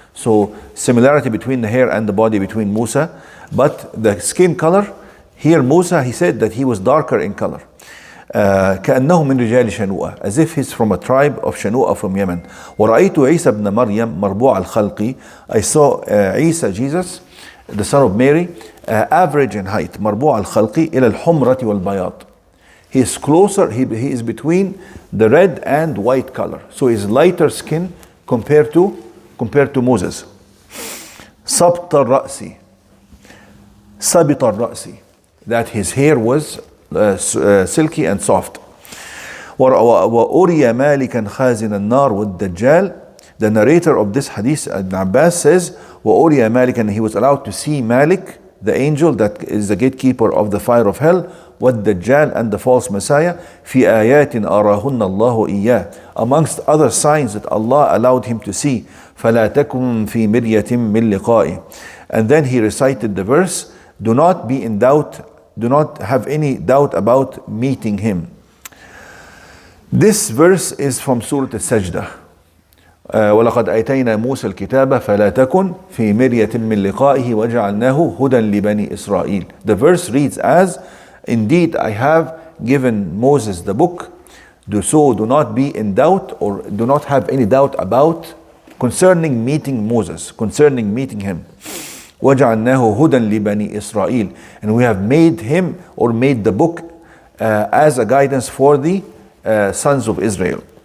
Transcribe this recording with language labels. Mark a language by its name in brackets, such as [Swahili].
[English] So similarity between the hair and the body between Musa, but the skin color, here Musa, he said that he was darker in color. [Arabic] كأنه من رجال شنوءة, [English] as if he's from a tribe of Shanua from Yemen. [Arabic] ورأيت عيسى بن مريم مربوع الخلق. [English] I saw Isa, Jesus, the son of Mary, average in height. [Arabic] مربوع الخلق إلى الحمرة والبياض. [English] He is closer, he is between the red and white color. So he's lighter skin compared to Moses. [Arabic] صبط الرأس, sabit الرأس, [English] that his hair was silky and soft. [Arabic] وأري مالكا خازن النار والدجال. [English] The narrator of this hadith, Ibn Abbas, says [Arabic] وأري مالكا, [English] he was allowed to see Malik, the angel that is the gatekeeper of the fire of hell, والدجال, and the false Messiah, [Arabic] في آيات أراهن الله إياه, [English] amongst other signs that Allah allowed him to see. [Arabic] فلا تكن في مرية من لقائه. [English] And then he recited the verse, do not be in doubt, do not have any doubt about meeting him. This verse is from Surah Al-Sajdah. [Arabic] ولقد آتينا موسى الكتاب فلا تكن في مرية من لقائه وجعلناه هدى لبني إسرائيل. [English] The verse reads as, indeed I have given Moses the book, so do not be in doubt or do not have any doubt about concerning meeting Moses, concerning meeting him. [Arabic] وَجَعَلْنَاهُ هُدًى لِبَنِي إِسْرَائِيل. [English] And we have made him, or made the book as a guidance for the sons of Israel.